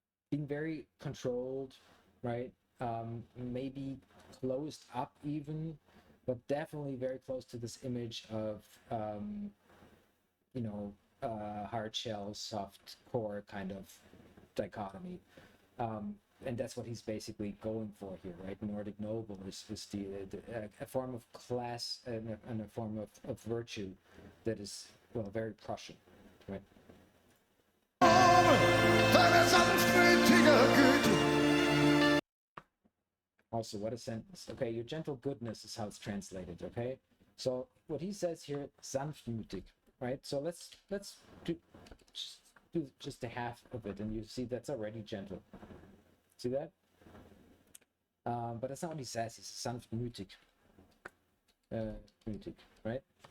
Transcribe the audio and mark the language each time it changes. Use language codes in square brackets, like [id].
[en] being very controlled, right? Maybe closed up even, but definitely very close to this image of you know, hard shell, soft core kind of dichotomy. And that's what he's basically going for here, right? Nordic noble is a form of class and a form of virtue that is, well, very Prussian, right? [de] Deine sanftmütige Güte. [en] Also, what a sentence. Okay, your gentle goodness is how it's translated, okay? So what he says here, sanftmütig, right? So let's do just a half of it, and you see that's already gentle. See that? But that's not what he says. He says sanftmütig, mutig, right?